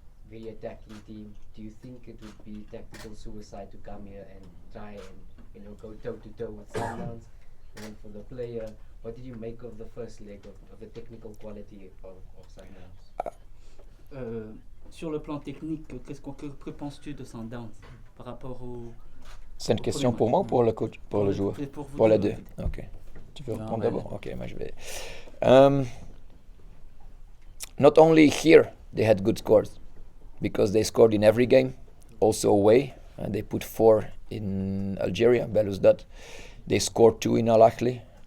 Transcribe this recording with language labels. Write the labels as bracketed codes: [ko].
[en] Very attacking team. Do you think it would be tactical suicide to come here and try and go toe to toe with Sundowns? And then for the player, what did you make of the first leg of the technical quality of Sundowns? [fr] Sur le plan technique, que penses-tu de Sundowns par rapport au... C'est une question pour moi ou pour le coach, pour le joueur? Pour les deux. Ok. Tu veux répondre d'abord? Ok, moi je vais. [en] Not only here they had good scores, because they scored in every game, also away, and they put 4 in Algeria, Belouizdad. They scored 2 in Al Ahly.